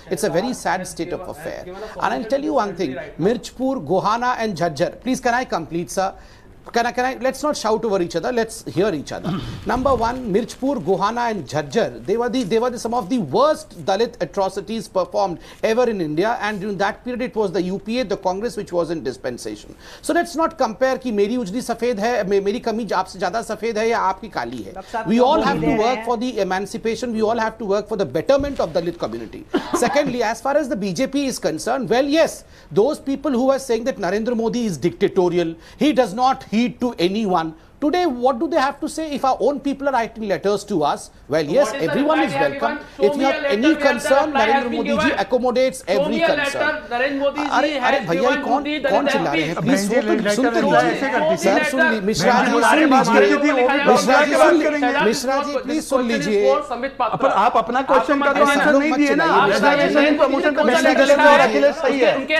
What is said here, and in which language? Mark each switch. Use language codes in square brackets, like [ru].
[en] It's a very sad state of affair. And I'll tell you one thing, Mirchpur, Gohana and Jhajjar. Please, can I complete, sir? Can I, let's not shout over each other, let's hear each other. Number one, Mirchpur, Gohana and Jhajjar, they were some of the worst Dalit atrocities performed ever in India, and during that period it was the UPA, the Congress, which was in dispensation. So let's not compare [hi] कि मेरी उजली सफेद है, मेरी कमीज आपसे ज़्यादा सफेद है या आपकी काली है. [en] We all have to work for the emancipation, we all have to work for the betterment of the Dalit community. Secondly, as far as the BJP is concerned, well, yes, those people who are saying that Narendra Modi is dictatorial, he does not heed to anyone. Today, what do they have to say if our own people are writing letters to us? Well, yes, everyone is welcome. If you have any concern, Narendra Modi ji accommodates every concern. [hi] अरे भैया कौन चिल्ला रहे हैं? Please सुनते लीजिए. Sir सुन लीजिए. Mishra ji please सुन लीजिए. पर आप अपना क्वेश्चन का तो आंसर नहीं दिए ना. रिजर्वेशन प्रमोशन का बहन गलत है और अखिलेश सही है.